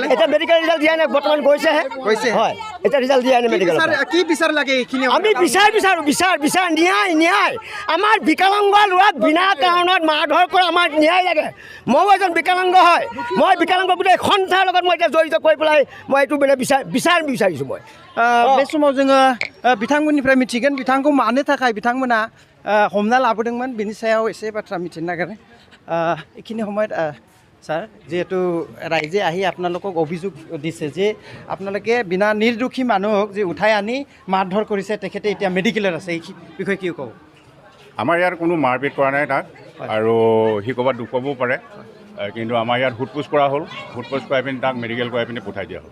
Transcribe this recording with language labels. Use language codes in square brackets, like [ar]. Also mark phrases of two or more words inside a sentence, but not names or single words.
[as] এতিয়া মেডিকেল ৰিজাল্ট দিয়া নাই বৰ্তমান গৈছেহে হয় এতিয়া ৰিজাল্ট দিয়া নাই মেডিকেল কি বিচাৰ লাগে এইখিনি আমি বিচাৰ ন্যায় আমাৰ বিকলাংগ ল'ৰাক বিনা কাৰণত মাৰধৰ কৰা আমাৰ ন্যায় লাগে ময়ো এজন বিকলাংগ হয় মই বিকলাংগ গোটেই সন্থাৰ লগত মই এতিয়া জড়িত কৰি পেলাই মই এইটো মানে বিচাৰিছোঁ মই [brx] बे समाव जोङो बिथांमोननिफ्राय मिथिगोन बिथांखौ मानो थाखाय बिथांमोना हमना लाबोदोंमोन बिनि सायाव एसे बाथ्रा मिथिनो नागिरो [as] এইখিনি সময়ত ছাৰ যেহেতু ৰাইজে আহি আপোনালোকক অভিযোগ দিছে যে আপোনালোকে বিনা নিৰ্দোষী মানুহক যে উঠাই আনি মাৰধৰ কৰিছে তেখেতে এতিয়া মেডিকেলত আছে এই বিষয়ে কি ক'ব আমাৰ ইয়াৰ কোনো মাৰপিট কৰা নাই তাক আৰু সি ক'ৰবাত দুখ পাবও পাৰে কিন্তু আমাৰ ইয়াত সোধপোছ কৰা হ'ল সোধপোছ কৰাই পিনি তাক মেডিকেল কৰাই পিনি পঠাই দিয়া হ'ল